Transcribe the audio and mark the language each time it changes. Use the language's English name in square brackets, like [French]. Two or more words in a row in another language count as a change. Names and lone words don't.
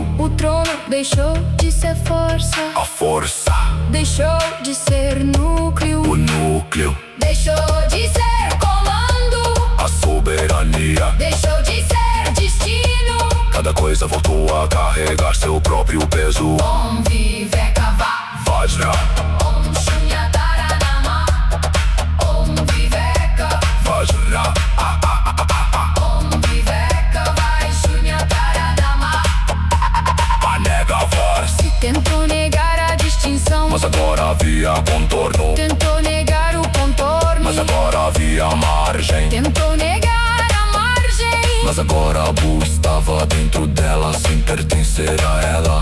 [Portuguese] O trono deixou de ser força, a força, deixou de ser núcleo, o núcleo, deixou de ser comando, a soberania. deixou de ser destino. Cada coisa voltou a carregar seu próprio peso. [Sanskrit] Om Viveka Vajra, Om Shunya Taranama. Om Viveka, Vajra, Om Viveka vai Shunya Taranama. [Portuguese] a nega force. Tentou negar a distinção, Mas agora havia contorno, tentou negar o contorno, mas agora havia margem. tentou negar a margem. Mas agora a Bu estava dentro dela, sem pertencer a ela.